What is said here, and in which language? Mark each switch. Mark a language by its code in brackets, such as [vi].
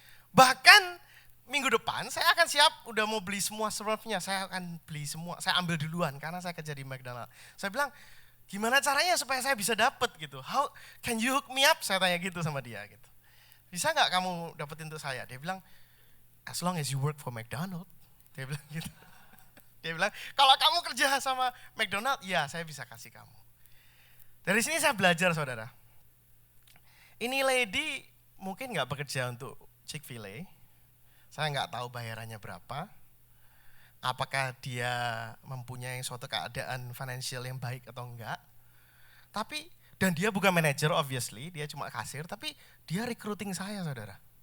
[id] Bahkan minggu depan saya akan siap, udah mau beli semua Smurfnya, saya akan beli semua, saya ambil duluan karena saya kerja di McDonald. Saya bilang, gimana caranya supaya saya bisa dapat gitu? [en] How can you hook me up? [id] Saya tanya gitu sama dia gitu. Bisa nggak kamu dapetin untuk saya? Dia bilang, [en] as long as you work for McDonald. [id] Dia bilang gitu. Dia bilang, kalau kamu kerja sama McDonald, ya saya bisa kasih kamu. Dari sini saya belajar, saudara. Ini lady mungkin nggak bekerja untuk Chick-fil-A, saya nggak tahu bayarannya berapa, apakah dia mempunyai suatu keadaan finansial yang baik atau enggak, tapi, dan dia bukan manajer obviously, dia cuma kasir, tapi dia recruiting saya, saudara.